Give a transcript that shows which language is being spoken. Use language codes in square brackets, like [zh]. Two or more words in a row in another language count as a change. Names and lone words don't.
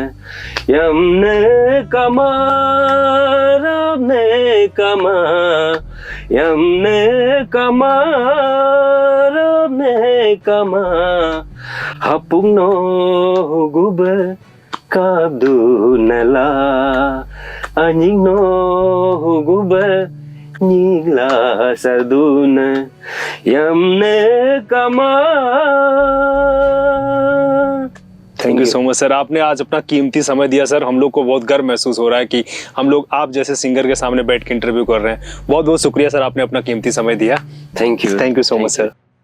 [en] यमने कमा रबने कमा, यमने कमा रबने कमा, हपुनो हुगुब काब्दु नला, अनिग्नो हुगुब निगला सरदुन, यमने कमा। thank you so much sir, [hi] आपने आज अपना कीमती समय दिया सर। हम लोग को बहुत गर्व महसूस हो रहा है कि हम लोग आप जैसे सिंगर के सामने बैठ के इंटरव्यू कर रहे हैं। बहुत बहुत शुक्रिया सर, आपने अपना कीमती समय दिया। [en] thank you so much sir.